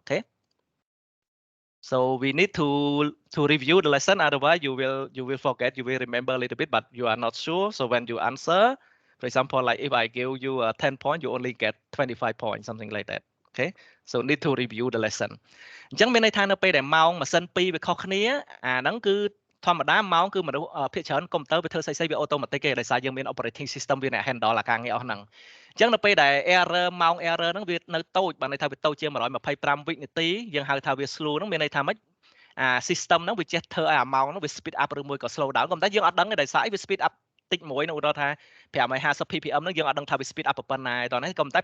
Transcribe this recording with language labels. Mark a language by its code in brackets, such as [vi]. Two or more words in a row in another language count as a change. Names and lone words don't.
[en] Okay, so we need to review the lesson, otherwise you will forget. You will remember a little bit, but you are not sure. So when you answer, for example, like if I give you 10 points, you only get 25 points, something like that. Okay, so need to review the lesson. [km] អញ្ចឹងមានន័យថានៅពេលដែលម៉ោងម៉ាស៊ីនពីរវាខុសគ្នាអាហ្នឹងគឺធម្មតាម៉ោងគឺមនុស្សភាគច្រើនកុំព្យូទ័រវាធ្វើស្អីៗវាអូតូម៉ាទិកទេដោយសារយើងមាន [en] operating system [km] វាអ្នក handle អាការងារអស់ហ្នឹងអញ្ចឹងនៅពេលដែល error ម៉ោង error ហ្នឹងវានៅតូចបានន័យថាវាតូចជាង125វិនាទីយើងហៅថាវា slow ហ្នឹងមានន័យថាម៉េចអា system ហ្នឹងវាចេះធ្វើឲ្យអាម៉ោងហ្នឹងវា [en] speed up [km] ឬមួយក៏ [en] slow down [km] ក៏ប៉ុន្តែយើងអត់ដឹងទេដោយសារអីវា [en] speed up [km] តិចមួយនៅឧទាហរណ៍ថា550 ppm ហ្នឹងយើងអត់ដឹងថាវា [en] speed up [km] ប៉ុណ្ណាទេតោះនេះក៏ប៉ុន្តែ